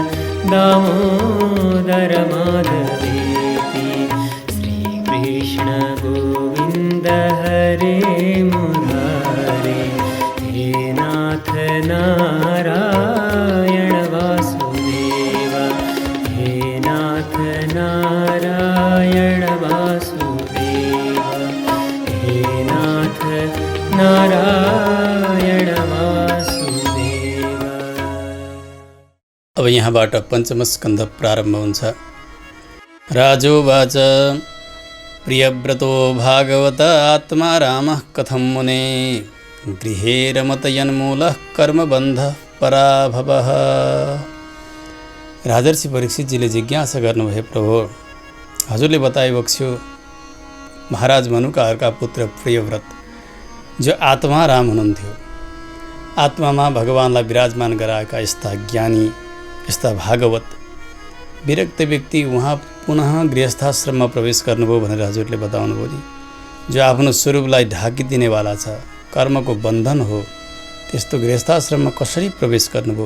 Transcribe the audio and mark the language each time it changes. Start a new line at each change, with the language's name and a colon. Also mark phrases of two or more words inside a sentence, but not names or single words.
Sanskrit: दामोदर माधवेति श्रीकृष्ण गोविंद हरे मुरारे हे नाथ नारायण वासुदेव हे नाथ नारायण वासुदेव हे नाथ नारायण वासुदेव।
Nepali: अब यहाँबाट पञ्चम स्कन्ध प्रारम्भ हुन्छ।
Sanskrit: राजोवाच प्रियव्रतो भागवत आत्मा रामः कथं मुने गृहे रमतयन्मूलः कर्मबन्धः पराभवः।
Nepali: राजर्षि परीक्षितजीले जिज्ञासा गर्नुभयो, प्रभु हजुरले बताइबक्स्यो महाराज मनुका पुत्र प्रियव्रत जो आत्मा राम हुनुहुन्थ्यो, आत्मामा भगवानलाई विराजमान गराएका यस्ता ज्ञानी यस्ता भागवत विरक्त व्यक्ति उहाँ पुनः गृहस्थाश्रममा प्रवेश गर्नुभयो भनेर हजुरले बताउनुभयो नि। जो आफ्नो स्वरूपलाई ढाकिदिनेवाला छ, कर्मको बन्धन हो, त्यस्तो गृहस्थाश्रममा कसरी प्रवेश गर्नुभयो?